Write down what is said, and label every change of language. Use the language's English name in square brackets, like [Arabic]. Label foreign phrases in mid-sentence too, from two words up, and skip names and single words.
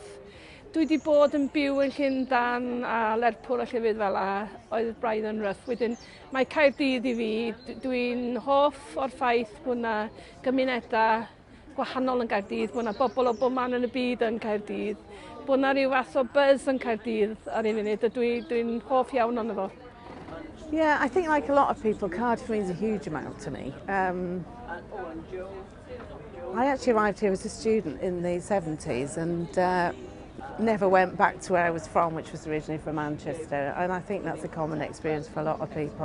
[Welsh] Dwi wedi bod yn byw yn Llundain a Lerpwl a llefydd fel a oedd braidd yn rough. Wedyn mae Caerdydd I fi, dwi'n hoff o'r ffaith bod yna gymunedau gwahanol yn Gaerdydd, bod yna bobl o bob man yn y byd yn Caerdydd, bod yna rhyw fath o buzz yn Caerdydd ar un funud, a dwi'n hoff iawn ond efo. [English] Yeah, I think like a lot of people, Cardiff means a huge amount to me. I actually arrived here as a student in the 70s and never went back to where I was from, which was originally from Manchester, and I think that's a common experience for a lot of people.